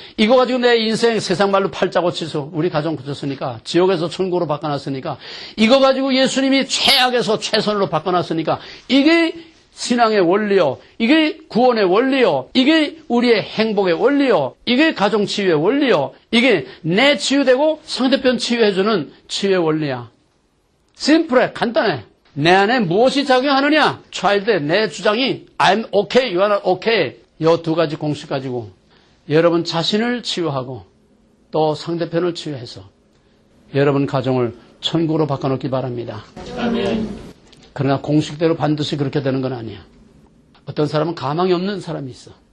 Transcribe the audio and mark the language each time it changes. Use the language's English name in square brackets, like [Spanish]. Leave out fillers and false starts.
[Korean] 이거 가지고 내 인생 세상 말로 팔자 고치소. 우리 가정 고쳤으니까 지옥에서 천국으로 바꿔놨으니까 이거 가지고 예수님이 최악에서 최선으로 바꿔놨으니까 이게 신앙의 원리요. 이게 구원의 원리요. 이게 우리의 행복의 원리요. 이게 가정 치유의 원리요. 이게 내 치유되고 상대편 치유해주는 치유의 원리야. 심플해. 간단해. 내 안에 무엇이 작용하느냐? 차일때 내 주장이 [English] I'm okay, you are okay. [Korean] 이 두 가지 공식 가지고 여러분 자신을 치유하고 또 상대편을 치유해서 여러분 가정을 천국으로 바꿔놓기 바랍니다. 아멘. 그러나 공식대로 반드시 그렇게 되는 건 아니야. 어떤 사람은 가망이 없는 사람이 있어.